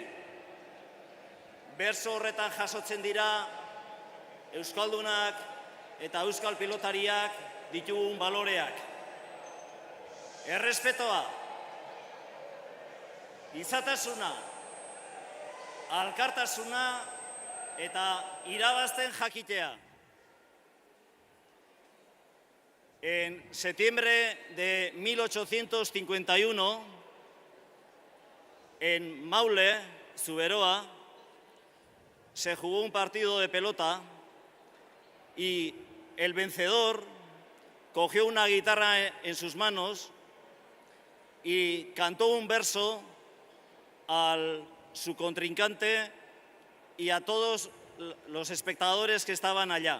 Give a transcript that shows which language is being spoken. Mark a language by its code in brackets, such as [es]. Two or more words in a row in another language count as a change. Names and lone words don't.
[eu] Berso horretan jasotzen dira euskaldunak eta euskal pilotariak ditugun baloreak. Errespetoa, gizatasuna, alkartasuna eta irabazten jakitea. [es] En septiembre de 1851, en Maule, Zuberoa, se jugó un partido de pelota y el vencedor cogió una guitarra en sus manos y cantó un verso a su contrincante y a todos los espectadores que estaban allá.